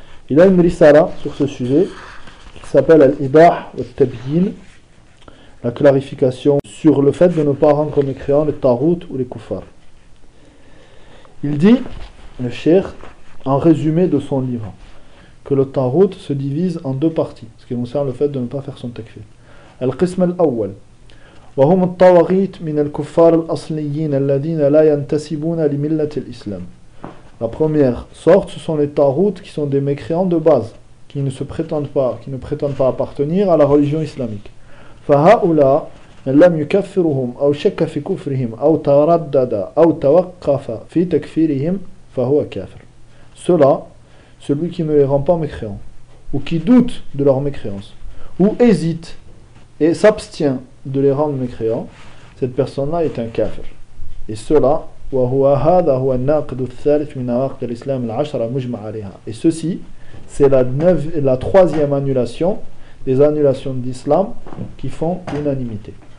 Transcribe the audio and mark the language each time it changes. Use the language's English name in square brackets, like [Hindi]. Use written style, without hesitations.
[French] Il a une risala sur ce sujet, qui s'appelle Al-Ibah al-Tabyin, la clarification sur le fait de ne pas rendre mécréant les Tarout ou les Kuffar. Il dit, le Cheikh, en résumé de son livre, que le Tarout se divise en deux parties, ce qui concerne le fait de ne pas faire son takfir. [Arabic] Al-Qism al-Awwal. وهم الطواغيت من الكفار الأصليين الذين لا ينتسبون لملة الإسلام. [French] La première sorte, ce sont les tarouts qui sont des mécréants de base, qui ne prétendent pas appartenir à la religion islamique. [Arabic] فهؤلاء من لم يكفرهم أو شك في كفرهم أو تردد أو توقف في تكفيرهم فهو كافر. [French] Cela, celui qui ne les rend pas mécréants, ou qui doute de leur mécréance, ou hésite et s'abstient de les rendre mécréants, cette personne-là est un kafir. Et cela, et ceci, c'est la troisième annulation des annulations d'islam qui font l'unanimité.